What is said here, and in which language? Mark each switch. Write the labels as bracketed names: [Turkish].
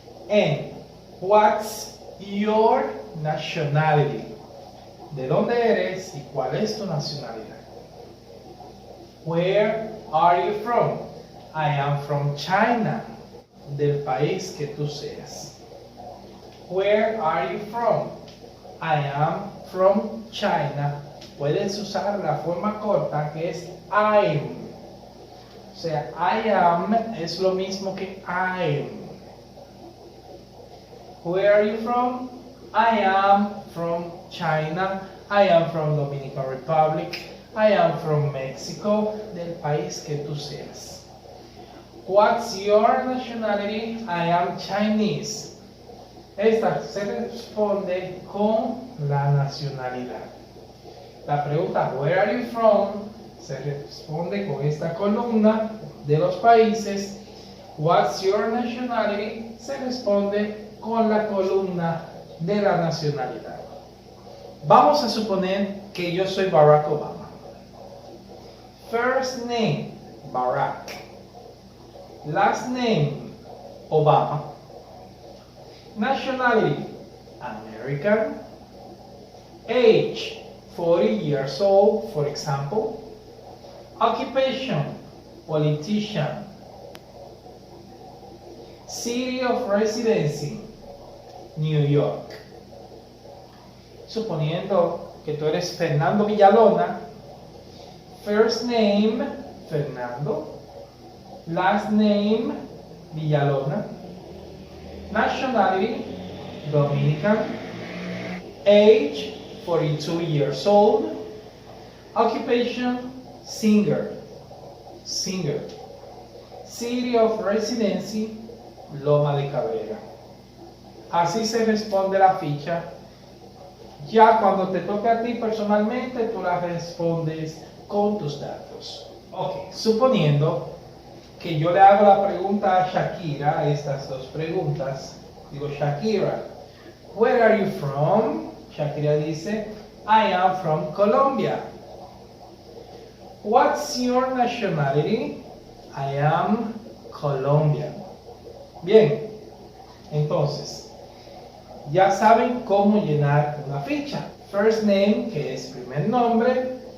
[English] And what's your nationality? [Spanish] ¿De dónde eres y cuál es tu nacionalidad? [English] Where are you from? I am from China. [Spanish] Del país que tú seas. [English] Where are you from? I am from China. [Spanish] Puedes usar la forma corta que es I'm. O sea, I am es lo mismo que I'm. [English] Where are you from? I am from China. I am from Dominican Republic. I am from Mexico. [Spanish] Del país que tú seas. [English] What's your nationality? I am Chinese. [Spanish] Esta se responde con la nacionalidad. La pregunta, [English] where are you from? [Spanish] Se responde con esta columna de los países. [English] What's your nationality? [Spanish] Se responde con la columna de la nacionalidad. Vamos a suponer que yo soy Barack Obama. [English] First name, Barack. Last name, Obama. Nationality, American. Age, 40 years old, for example. Occupation, politician. City of residency, New York. [Spanish] Suponiendo que tú eres Fernando Villalona. [English] First name, Fernando. Last name, Villalona. Nationality, Dominican. Age, 42 years old. Occupation, singer. Singer. City of residency, Loma de Cabrera. [Spanish] Así se responde la ficha. Ya cuando te toque a ti personalmente, tú la respondes con tus datos. Ok, suponiendo que yo le hago la pregunta a Shakira, estas dos preguntas. [English] Digo, Shakira, where are you from? Shakira dice, I am from Colombia. What's your nationality? I am Colombian. [Spanish] Bien, entonces, ya saben cómo llenar una ficha. [English] First name, [Spanish] que es primer nombre.